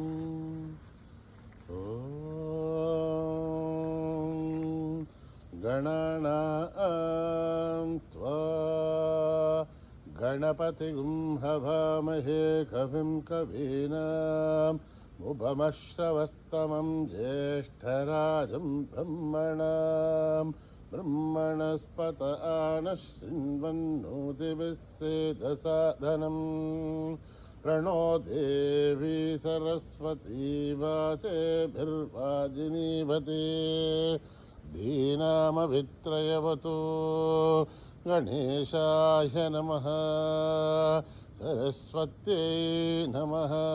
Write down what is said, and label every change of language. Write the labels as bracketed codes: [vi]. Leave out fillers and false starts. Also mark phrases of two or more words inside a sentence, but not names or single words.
[sa] గణనాం త్వా గణపతిగుం హవామహే కవిం కవీనాం ఉపమశ్రవస్తమం జ్యేష్ఠరాజం బ్రహ్మణస్పత ఆనశృण्वन्नोतिभिस्सेदसादनं प्रणो देवी सरस्वती वाचेभिर्वाजिनीवती धीनामभित्रयवतु गणेशाय नमः. सरस्वत्यै नमः.